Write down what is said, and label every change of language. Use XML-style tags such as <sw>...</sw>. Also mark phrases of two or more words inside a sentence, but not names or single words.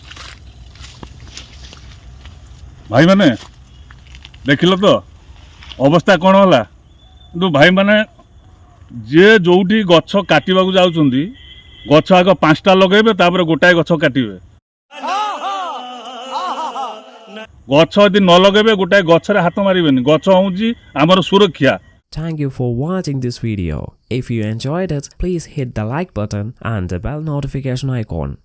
<or>ଭାଇମାନେ ଦେଖିଲ ତ ଅବସ୍ଥା କ'ଣ ହେଲା କିନ୍ତୁ ଭାଇମାନେ ଯିଏ ଯୋଉଠି ଗଛ କାଟିବାକୁ ଯାଉଛନ୍ତି ଗଛ ଆଗ 5ଟା ଲଗେଇବେ ତାପରେ ଗୋଟାଏ ଗଛ କାଟିବେ ଗଛ ଯଦି ନ ଲଗେଇବେ ଗୋଟାଏ ଗଛରେ ହାତ ମାରିବେନି ଗଛ ହେଉଛି ଆମର ସୁରକ୍ଷା</or> <en>Thank you for watching this video. If you enjoyed it, please hit the like button and the bell notification icon.</en>